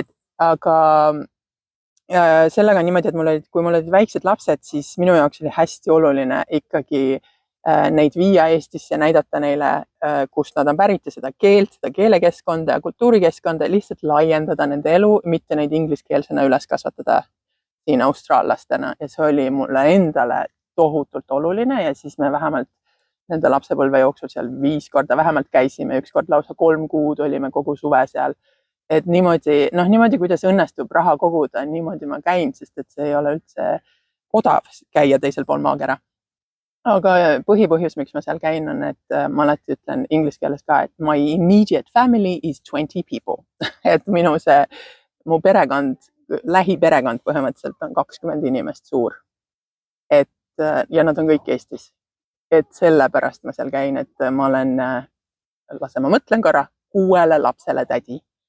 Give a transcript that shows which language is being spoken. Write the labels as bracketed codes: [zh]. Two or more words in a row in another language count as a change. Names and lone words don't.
[et] Aga sellega on niimoodi, et kui mul olid väiksed lapsed, siis minu jaoks oli hästi oluline ikkagi neid viia Eestisse ja näidata neile, kust nad on pärit ja seda keelt, seda keelekeskkonda ja kultuurikeskkonda, lihtsalt laiendada nende elu, mitte neid ingliskeelsena üles kasvatada siin austraallastena ja see oli mulle endale tohutult oluline ja siis me vähemalt nende lapsepõlve jooksul seal 5 korda vähemalt käisime, 1 kord lausa 3 kuud olime kogu suve seal. Et niimoodi, kuidas õnnestub raha koguda, niimoodi ma käin, sest et see ei ole üldse odav käia teisel pool maakera. Aga põhipõhjus, miks ma seal käin, on, et ma alati ütlen inglise keeles ka, et [en] my immediate family is 20 people. [et] Et mu perekond, lähiperekond põhimõtteliselt on 20 inimest suur. Ja nad on kõik Eestis. Et sellepärast ma seal käin, et ma olen, ma mõtlen korra, 6 lapsele tädi.